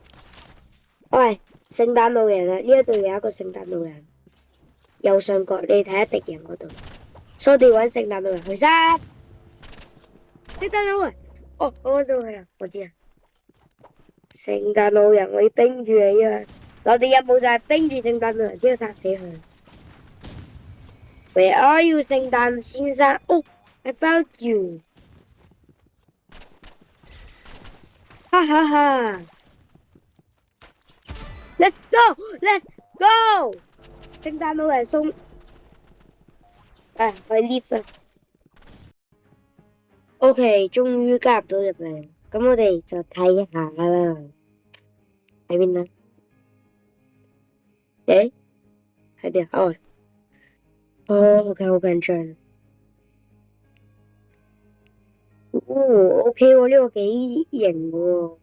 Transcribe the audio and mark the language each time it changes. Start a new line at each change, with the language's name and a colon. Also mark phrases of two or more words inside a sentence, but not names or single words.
Cantonese: 喂，聖誕老人啊，呢一度有一個聖誕老人，右上角你睇下敵人嗰度，所以我哋揾聖誕老人去殺。聖誕老人，哦，我揾到佢啦，我知啦。聖誕老人，我要冰住你啊！我哋任務就係冰住聖誕老人，之後殺死佢。
English: Where are you，
Cantonese: 聖誕先生？
English: 哦 ，I found you。哈哈哈 ！Let's go，Let's go！
Cantonese: 聖誕老人送，去 lift 啦。OK，終於加入到入嚟，咁我哋就睇下啦。喺邊啊？誒，喺邊啊？OK，好緊張。OK 喎，呢個幾型喎。